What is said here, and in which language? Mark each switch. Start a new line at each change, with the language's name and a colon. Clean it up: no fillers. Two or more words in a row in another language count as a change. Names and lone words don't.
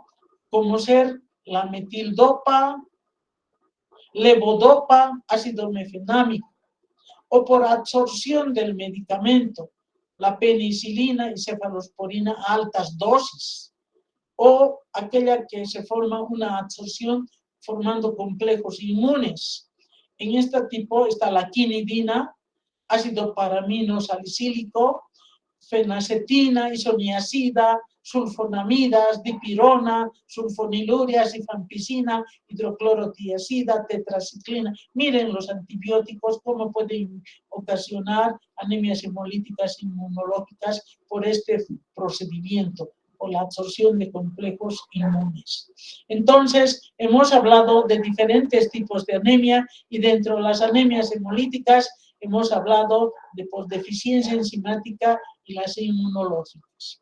Spanish: Como ser la metildopa, levodopa, ácido mefenámico, o por absorción del medicamento, la penicilina y cefalosporina a altas dosis, o aquella que se forma una absorción formando complejos inmunes. En este tipo está la quinidina, ácido paramino salicílico, fenacetina, isoniazida, sulfonamidas, dipirona, sulfonilurias, rifampicina, hidroclorotiazida, tetraciclina. Miren los antibióticos cómo pueden ocasionar anemias hemolíticas inmunológicas por este procedimiento o la absorción de complejos inmunes. Entonces, hemos hablado de diferentes tipos de anemia y dentro de las anemias hemolíticas hemos hablado de deficiencia enzimática y las inmunológicas.